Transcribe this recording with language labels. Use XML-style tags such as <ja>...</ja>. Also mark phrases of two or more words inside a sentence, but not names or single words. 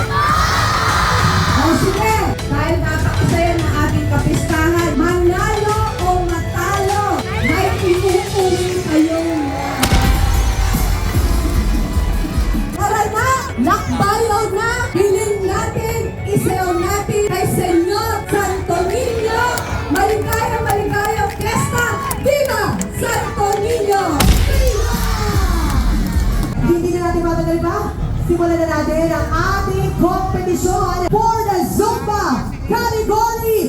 <tl>O sige, dahil napakasaya ng ating kapistahan, manalo o matalo, may inuuwi kayong tara na! Lakbayo na! Bilhin natin! Isayaw natin kay Senyor Santo Niño! Maligayang maligayang fiesta!</tl> <es>Viva Santo Niño! Viva!</es> <tl>Hindi na natin matagal pa. Simulan na natin ang ating kompetisyon</tl> <en>for the Zumba category.</en>